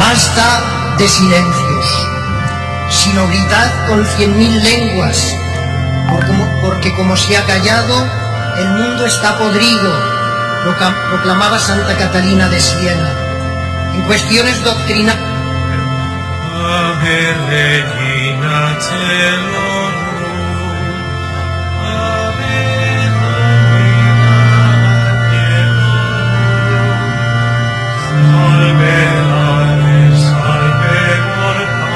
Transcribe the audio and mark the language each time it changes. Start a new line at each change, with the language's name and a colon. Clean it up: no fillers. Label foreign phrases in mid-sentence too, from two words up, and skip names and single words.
Spanish: Basta de silencios, sino gritad con 100.000 lenguas, porque como se ha callado, el mundo está podrido, proclamaba Santa Catalina de Siena. En cuestiones doctrinales.
Latin: Ave Regina Caelorum, Ave Domina. Salve Lares, salve mortales.